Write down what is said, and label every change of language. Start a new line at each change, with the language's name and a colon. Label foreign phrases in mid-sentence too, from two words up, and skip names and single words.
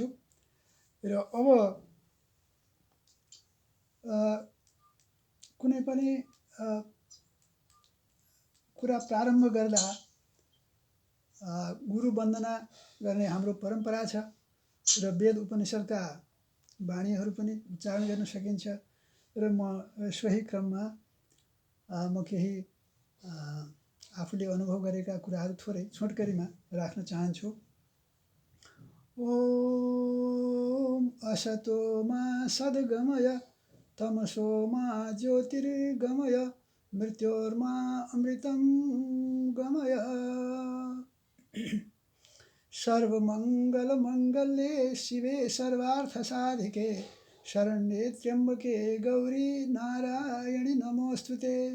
Nepali: र अब कुनै पनि कुरा प्रारम्भ गर्दा गुरु वन्दना गर्ने हाम्रो परम्परा छ र वेद उपनिषदका वाणीहरू पनि उच्चारण गर्न सकिन्छ। र म सोही क्रममा म केही आफूले अनुभव गरेका कुराहरू थोरै छोटकरीमा राख्न चाहन्छु।
Sanskrit: ओम असतो मा सद्गमय तमसो मा ज्योतिर्गमय मृत्योर्मा अमृतं गमय। सर्वमङ्गलमङ्गल्ये शिवे सर्वार्थसाधिके शरण्ये त्र्यम्बके गौरी नारायणि नमोऽस्तुते।